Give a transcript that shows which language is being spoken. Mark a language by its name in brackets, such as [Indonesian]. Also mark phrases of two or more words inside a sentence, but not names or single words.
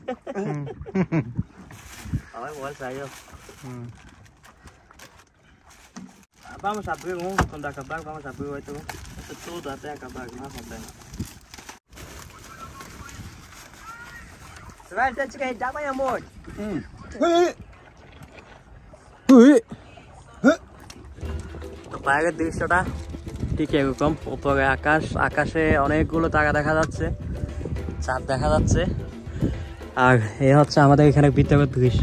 [Portuguese] Ai, bom, saiu. Vamos abrir quando acabar, vamos abrir o outro. Tudo até acabar, não acontece. Você vai ter que ir amanhã, amor. [Bangla] তো বাইরের দৃশ্যটা ঠিক এরকম, উপরে আকাশে অনেকগুলো তারা দেখা যাচ্ছে, চাঁদ দেখা যাচ্ছে। আর এ হচ্ছে আমাদের এখানে ভিতরের দৃশ্য।